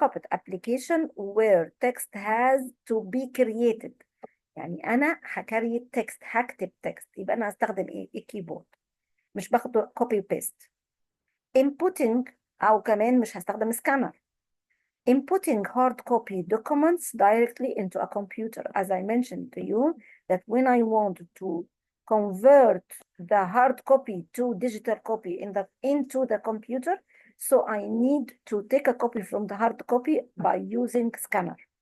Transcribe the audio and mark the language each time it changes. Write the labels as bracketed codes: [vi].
[en] Application where text has to be created. [ar] يعني أنا هكريت text، هكتب text، يبقى أنا هستخدم إيه؟ الكيبورد، مش باخده copy paste. Inputting، أو كمان مش هستخدم scanner. [en] Inputting hard copy documents directly into a computer. As I mentioned to you, that when I want to convert the hard copy to digital copy into the computer, so I need to take a copy from the hard copy by using scanner.